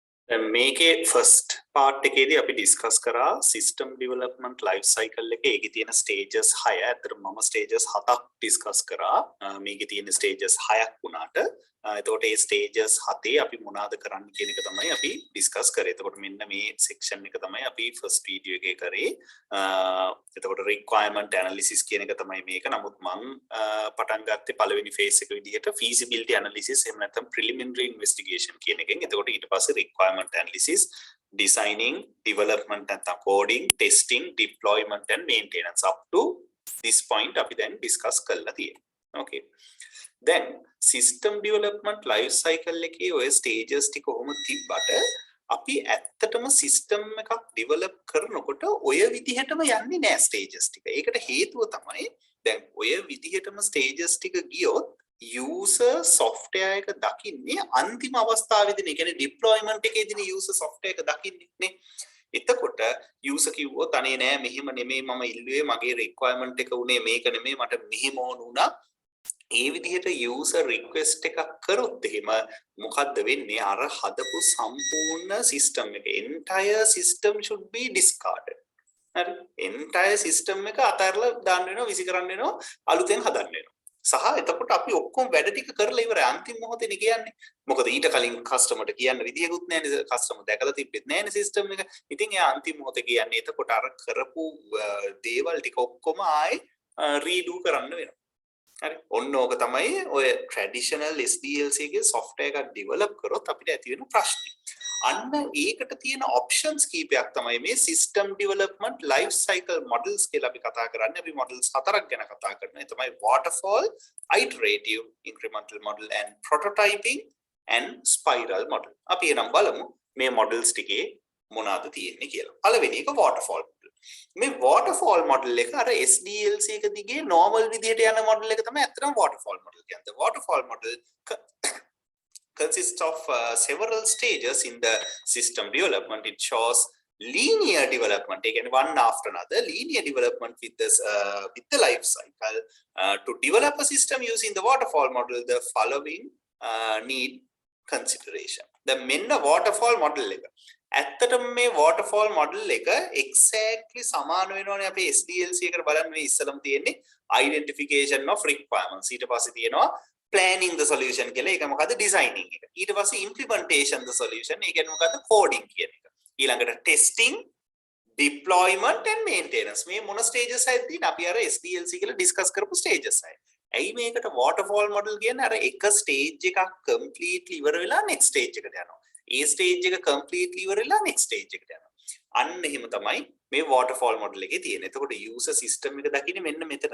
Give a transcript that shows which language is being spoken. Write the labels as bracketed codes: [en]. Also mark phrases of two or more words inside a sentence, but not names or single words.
[si] මේකේ [en] first part [si] එකේදී අපි discuss කරා [en] system development life cycle [si] එකේ ඒකේ තියෙන stages 6. අතර මම stages 7ක් discuss කරා. මේකේ තියෙන stages 6ක් වුණාට එතකොට මේ stages 7 අපි මොනවාද කරන්න කියන එක තමයි අපි discuss කරේ. එතකොට මෙන්න මේ section එක තමයි අපි [en] first video [si] එකේ කරේ. එතකොට [en] requirement analysis [si] කියන එක තමයි මේක. නමුත් මම පටන් ගත්තේ පළවෙනි phase එක විදිහට [en] feasibility analysis [si] එහෙම නැත්නම් [en] preliminary investigation [si] කියන එකෙන්. එතකොට ඊට පස්සේ [en] requirement analysis, designing, development and coding, testing, deployment and maintenance. Up to this point [si] අපි දැන් discuss කරලා තියෙනවා. [en] Okay. [si] Then [en] system development life cycle [si] එකේ ඔය stages ටික කොහොම තිබ්බට අපි ඇත්තටම system එකක් develop කරනකොට ඔය විදිහටම යන්නේ නැහැ stages ටික. ඒකට හේතුව තමයි දැන් ඔය විදිහටම stages ටික ගියොත් [en] user software [si] එක දකින්නේ අන්තිම අවස්ථාවේදී නේ. කියන්නේ deployment එකේදී [en] user software [si] එක දකින්නේ නේ. එතකොට user කිව්වොත් අනේ නෑ මෙහෙම නෙමෙයි මම ඉල්ලුවේ මගේ requirement එක උනේ මේක නෙමෙයි මට මෙහෙම ඕන වුණා. ඒ විදිහට [en] user request [si] එකක් කරොත් එහෙම මොකද්ද වෙන්නේ? අර හදපු සම්පූර්ණ system එක [en] entire system should be discarded. හරි? entire system [si] එක අතහැරලා දාන්න වෙනවා, විසි කරන්න වෙනවා, අලුතෙන් හදන්න වෙනවා. සහ එතකොට අපි ඔක්කොම වැඩ ටික කරලා ඉවරයි අන්තිම මොහොතේනේ කියන්නේ. මොකද ඊට කලින් කස්ටමර්ට කියන්න විදියකුත් නැහැනේ. කස්ටමර් දැකලා තිබ්බෙත් නැහැනේ සිස්ටම් එක. ඉතින් එයා අන්තිම මොහොතේ කියන්නේ එතකොට අර කරපු දේවල් ටික ඔක්කොම ආයේ රීඩු කරන්න වෙනවා. හරි. ඔන්න ඕක තමයි ඔය [en] traditional SDLC [si] එකේ software එකක් develop කරොත් අපිට ඇති වෙන ප්‍රශ්නේ. අන්න ඒකට තියෙන options කීපයක් තමයි මේ [en] system development life cycle models [si] කියලා අපි කතා කරන්නේ. අපි models 4ක් ගැන කතා කරනවා. ඒ තමයි [en] waterfall, iterative, incremental model and prototyping and spiral model. [si] අපි එනම් බලමු මේ models ටිකේ මොනවාද තියෙන්නේ කියලා. පළවෙනි එක [en] waterfall model. [si] මේ [en] waterfall model [si] එක අර SDLC එක දිගේ normal විදිහට යන model එක තමයි අත්‍තරම [en] waterfall model [si] කියන්නේ. [en] waterfall model consists of several stages in the system development. It shows linear development, again one after another, linear development with this with the life cycle. To develop a system using the waterfall model, the following need consideration. [si] The menna [en] waterfall model [si] එක ඇත්තටම මේ [en] waterfall model [si] එක exactly සමාන වෙනවනේ අපේ SDLC එකට බලන්න. මේ ඉස්සලම තියෙන්නේ [en] identification of requirements, [si] ඊට පස්සේ තියෙනවා [en] planning the solution [si] කියලා. ඒක මොකද්ද? designing එක. ඊට පස්සේ [en] implementation the solution. [si] ඒ කියන්නේ මොකද්ද? coding කියන එක. [en] ඊළඟට testing, deployment and maintenance. [si] මේ මොන stages හයිද තියෙන්නේ? අපි අර SDLC කියලා discuss කරපු stages හයි. ඇයි මේකට [en] waterfall model [si] කියන්නේ? අර එක stage එකක් completely ඉවර වෙලා [en] next stage [si] එකට යනවා. ඒ stage එක completely ඉවර වෙලා [en] next stage [si] එකට යනවා. අන්න එහෙම තමයි මේ [en] waterfall model [si] එකේ තියෙන්නේ. එතකොට [en] user system [si] එක දකින්නේ මෙන්න මෙතනදී.